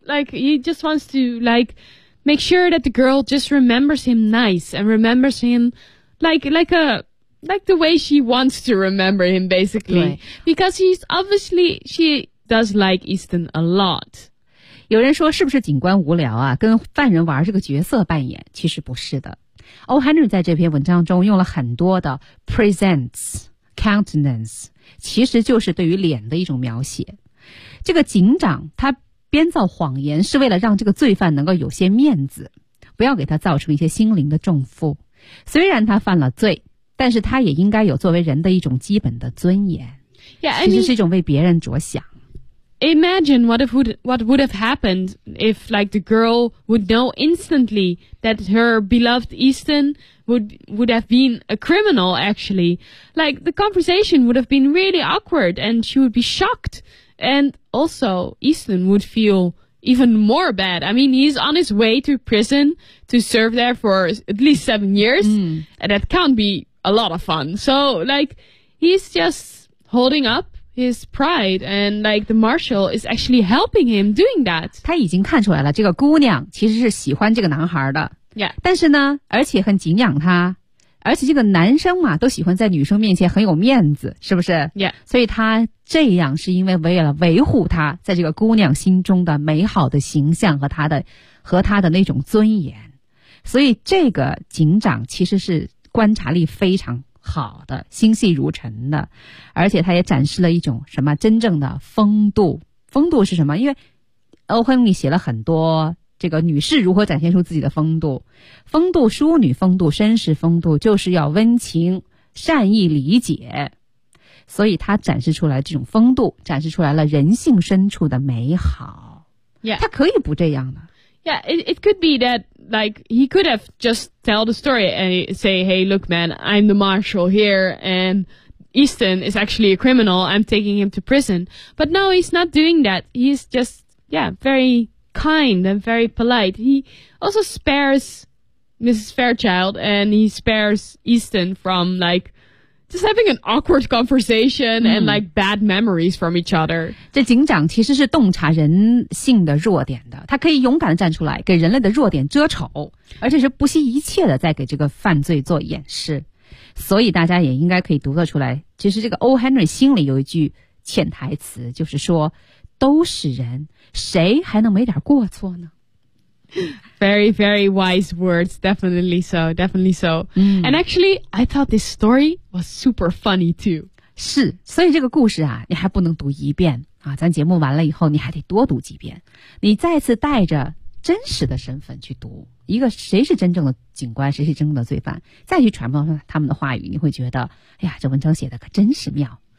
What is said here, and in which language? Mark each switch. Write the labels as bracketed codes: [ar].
[en] Like he just wants to like make sure that the girl just remembers him nice and remembers him like the way she wants to remember him, basically. Because he's obviously she does like Easton a lot. [zh] 有人说是不是警官无聊啊，跟犯人玩这个角色扮演，其实不是的。 O. Henry 在这篇文章中用了很多的 [en] presents, countenance, [zh] 其实就是对于脸的一种描写。这个警长他编造谎言是为了让这个罪犯能够有些面子，不要给他造成一些心灵的重负。虽然他犯了罪，但是他也应该有作为人的一种基本的尊严。 [en] Yeah, [zh] 其实是一种为别人着想。 [en] Imagine what would have happened if like the girl would know instantly that her beloved Easton would have been a criminal actually. Like the conversation would have been really awkward and she would be shocked. And also Easton would feel even more bad. I mean, he's on his way to prison to serve there for at least 7 years. And that can't be a lot of fun. So like he's just holding up. His pride and like the marshal is actually helping him doing that. [zh] 他已经看出来了，这个姑娘其实是喜欢这个男孩的。 [en] Yeah. [zh] 但是呢，而且很敬仰他，而且这个男生嘛，都喜欢在女生面前很有面子，是不是 [en] ？Yeah. [zh] 所以他这样是因为为了维护他在这个姑娘心中的美好的形象和他的那种尊严。所以这个警长其实是观察力非常。好的，心细如尘的，而且他也展示了一种什么真正的风度。风度是什么？因为欧亨利写了很多这个女士如何展现出自己的风度，风度、淑女风度、绅士风度，就是要温情、善意、理解。所以他展示出来这种风度，展示出来了人性深处的美好。 [en] Yeah. [zh] 他可以不这样的。 [en] Yeah, it could be that. Like, he could have just tell the story and say, hey, look, man, I'm the marshal here and Easton is actually a criminal. I'm taking him to prison. But no, he's not doing that. He's just, yeah, very kind and very polite. He also spares Mrs. Fairchild and he spares Easton from, like, just having an awkward conversation、mm. and like bad memories from each other. [zh] 这警长其实是洞察人性的弱点的，他可以勇敢地站出来给人类的弱点遮丑，而且是不惜一切的在给这个犯罪做掩饰。所以大家也应该可以读得出来，其实这个 O. Henry 心里有一句潜台词，就是说都是人，谁还能没点过错呢？ [en] Very, very wise words. Definitely so. Definitely so.、嗯、 And actually, I thought this story was super funny too. [zh] 是，所以这个故事啊，你还不能读一遍啊。咱节目完了以后，你还得多读几遍。你再次带着真实的身份去读，一个谁是真正的警官，谁是真正的罪犯，再去揣摩他们的话语，你会觉得，哎呀，这文章写的可真是妙。